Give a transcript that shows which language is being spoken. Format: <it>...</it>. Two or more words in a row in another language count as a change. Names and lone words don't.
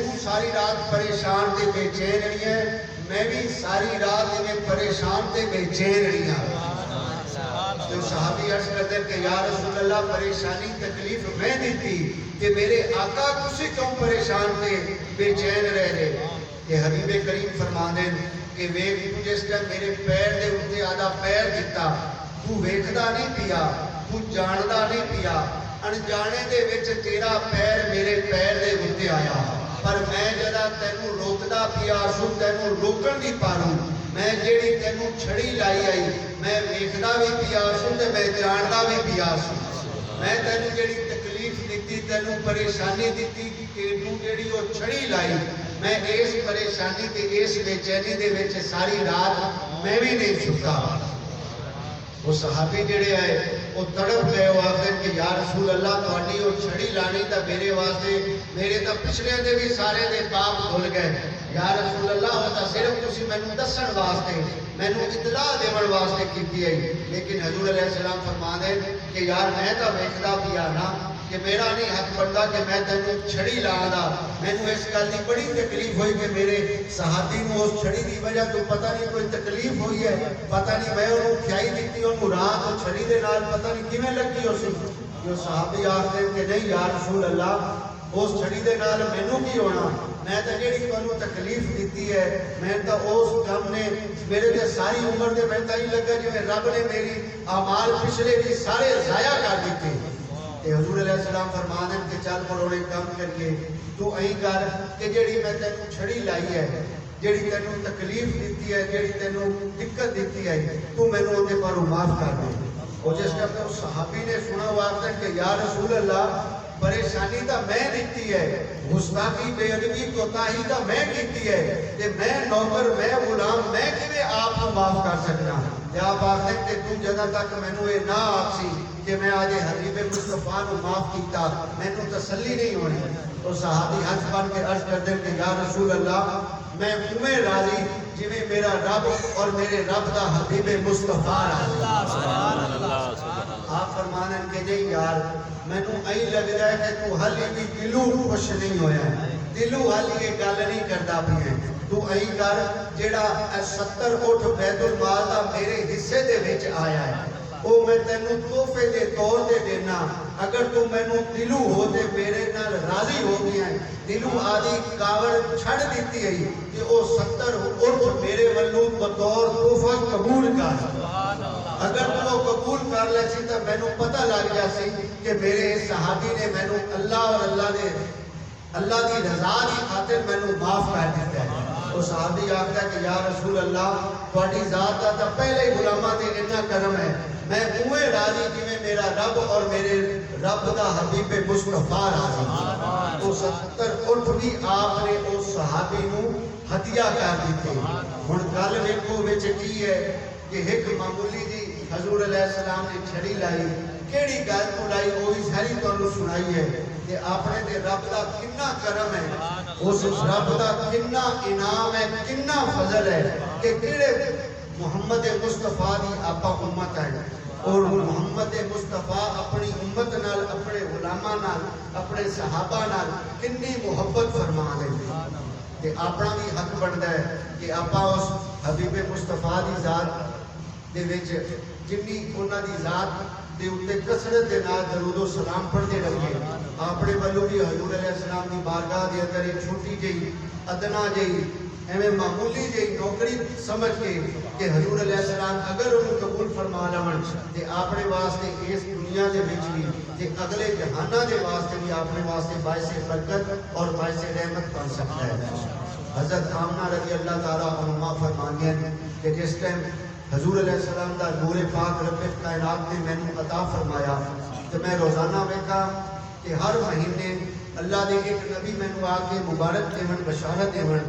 <pa>ساری رات پریشان تے بے چین رہی ہے میں بھی ساری رات میں پریشان تے بے چین رہی ہوں جو صحابی عرض کرتے ہیں کہ</pa> <ar>یا رسول اللہ</ar> <pa>پریشانی تکلیف میں دیتی کہ میرے آقا کسی کیوں پریشان تے بے چین رہ رہے کہ حبیب کریم فرما دیں کہ ویکھ تو جس ٹائم میرے پیر دے اوتے آدھا پیر دیتا تو ویکھدا نہیں پیا تو جاندا نہیں پیا انجانے دے وچ تیرا پیر میرے پیر دے اوتے آیا پر میں جدا تینوں روکدا پیا سو تینوں روکن دی پاروں میں جیڑی تینوں چھڑی لائی آئی میں ویکھدا بھی پیا سو تے میں جاندا بھی پیا سو میں تینوں جیڑی تکلیف دیتی تینوں پریشانی دیتی کہ تو جیڑی وہ چھڑی لائی میں اس پریشانی تے اس بے چینی دے وچ ساری رات میں بھی نہیں چھکا وہ صحابی جڑے آئے وہ تڑپ گئے وہ آخر کہ</pa> <ar>یا رسول اللہ</ar> <pa>تہاڈی وہ چھڑی لانی تا میرے واسطے میرے تا پچھلے دے بھی سارے دے پاپ دھل گئے</pa> <ar>یا رسول اللہ</ar> <pa>وہ تا صرف تسی مینوں دسن واسطے مینوں اطلاع دیون واسطے کیتی ہے لیکن حضور</pa> <ar>علیہ السلام</ar> <pa>فرما دے کہ یار میں تا ویکھدا پیا نا کہ میرا نہیں حق بنتا کہ میں تینوں چھڑی لاں دا مینوں اس گل دی بڑی تکلیف ہوئی کہ میرے صحابی نوں اس چھڑی دی وجہ تو پتہ نہیں کوئی تکلیف ہوئی ہے پتہ نہیں میں انہوں کھائی دیتی انہوں رات اور چھڑی دے نال پتہ نہیں کیویں لگی ہو سی جو صحابی آخدے کہ نہیں</pa> <ar>یا رسول اللہ</ar> <pa>اس چھڑی دے نال مینوں کی ہونا میں تے جیڑی تانوں تکلیف دیتی ہے میں تے اس کام نے میرے تے ساری عمر دے میں تے لگا جویں رب نے میری اعمال پچھلے بھی سارے ضائع کر دیتے کہ حضور</pa> <ar>علیہ السلام</ar> <pa>فرما دیں کہ چل پڑو ایک کام کریے تو ائی کر کہ جیڑی میں تینوں چھڑی لائی ہے جیڑی تینوں تکلیف دیتی ہے جیڑی تینوں دقت دیتی ہے تو مینوں اودے پر معاف کر دے اور جس ٹائم تے اس صحابی نے سنا ہوا کہ</pa> <ar>یا رسول اللہ</ar> <pa>پریشانی تو میں دیتی ہے، گستاخی بے ادبی کوتاہی تو میں کیتی ہے، کہ میں نوکر میں غلام میں کیویں آپ کو معاف کر سکنا؟ تے آپ آخدے کہ تو جدوں تک مینوں یہ نہ آکسی کہ میں آج حبیب مصطفیٰ کو معاف کیتا مینوں تسلی نہیں ہونی۔ تو صحابی ہاتھ بن کے عرض کر دیں کہ</pa> <ar>یا رسول اللہ</ar> <pa>میں اویں راضی جویں میرا رب اور میرے رب دا حبیب مصطفیٰ راضی۔ آپ فرمانے کہ نہیں یار مینوں ایਂ لگدا ہے کہ تو حالی بھی دلوں خوش نہیں ہویا ہے، دلوں حالی یہ گل نہیں کردا پیا ہے۔ تو ایں کر جیڑا 70 اٹھ بیت المال دا میرے حصے دے وچ آیا ہے وہ میں تینوں تحفے دے طور دے دینا، اگر تو مینوں دلوں ہو تے میرے نال راضی ہو گیا ہے، دلوں آدھی کاوڑ چھڑ دیتی ہے کہ وہ 70 اٹھ میرے ولوں بطور تحفہ قبول کر۔ اگر تو وہ قبول کر لے سی تو مینوں پتہ لگ جا سی کہ میرے صحابی نے مینوں اللہ اور اللہ دی رضا دی خاطر مینوں معاف کر دیتا ہے۔ وہ صحابی آخدا کہ</pa> <ar>یا رسول اللہ</ar> <pa>تہاڈی ذات دا تا پہلے ہی غلاماں تے اتنا کرم ہے، میں اوے راضی جویں میرا رب اور میرے رب دا حبیب مصطفیٰ راضی۔ وہ 70 اٹھ بھی آپ نے اس صحابی نو ہدیہ کر دیتے۔ ہن گل ویکھو وچ کی ہے کہ ایک معمولی جی حضور</pa> <ar>علیہ السلام</ar> <pa>نے چھڑی لائی، کیڑی گل تو لائی وہ بھی ساری تانوں سنائی ہے کہ اپنے تے رب دا کتنا کرم ہے، اس رب دا کتنا انعام ہے، کتنا فضل ہے کہ کیڑے محمد مصطفیٰ دی آپا امت ہے اور محمد مصطفیٰ اپنی امت نال اپنے علماء نال اپنے صحابہ نال کتنی محبت فرما دے کہ اپنا بھی حق بنتا ہے کہ آپا اس حبیب مصطفیٰ دی ذات دے وچ جنی انہاں دی ذات دے اوتے کثرت دے نال درود و سلام پڑھتے رہے۔ اپنے والوں بھی حضور</pa> <ar>علیہ السلام</ar> <pa>دی بارگاہ دے اندر ایک چھوٹی جئی ادنا جئی ایویں معمولی جئی نوکری سمجھ کے کہ حضور علیہ السلام اگر انہوں قبول فرما لون تے اپنے واسطے اس دنیا دے وچ بھی تے اگلے جہاناں دے واسطے بھی اپنے واسطے باعث برکت اور باعث رحمت بن سکتا ہے۔ حضرت آمنہ</pa> <ar>رضی اللہ تعالیٰ عنہا</ar> <pa>فرماندی ہیں کہ جس ٹائم حضور</pa> <ar>علیہ السلام</ar> <pa>دا نور پاک رب کائنات نے مینوں عطا فرمایا تو میں روزانہ ویکھا کہ ہر مہینے اللہ دے ایک نبی مینوں آ کے مبارک دیون بشارت دیون۔</pa>